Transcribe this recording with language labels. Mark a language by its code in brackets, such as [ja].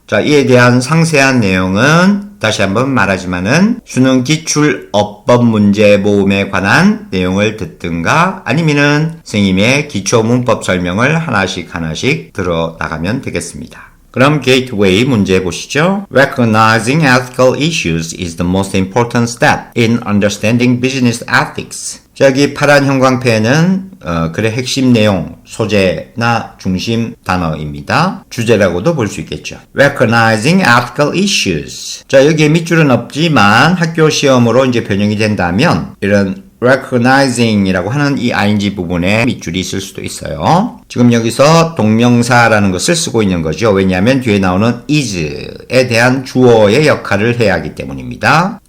[ko] 자, 이에 대한 상세한 내용은 다시 한번 말하지만은 수능 기출 어법 문제 모음에 관한 내용을 듣든가 아니면은 선생님의 기초 문법 설명을 하나씩 들어 나가면 되겠습니다. 그럼 게이트웨이 문제 보시죠. [en] Recognizing ethical issues is the most important step in understanding business ethics. [ko] 저기 파란 형광펜은 글의 핵심 내용, 소재나 중심 단어입니다. 주제라고도 볼 수 있겠죠. [en] Recognizing ethical issues. [ko] 자, 여기에 밑줄은 없지만 학교 시험으로 이제 변형이 된다면 이런 recognizing이라고 하는 이 ing 부분에 밑줄이 있을 수도 있어요. 지금 여기서 동명사라는 것을 쓰고 있는 거죠. 왜냐하면 뒤에 나오는 is에 대한 주어의 역할을 해야 하기 때문입니다.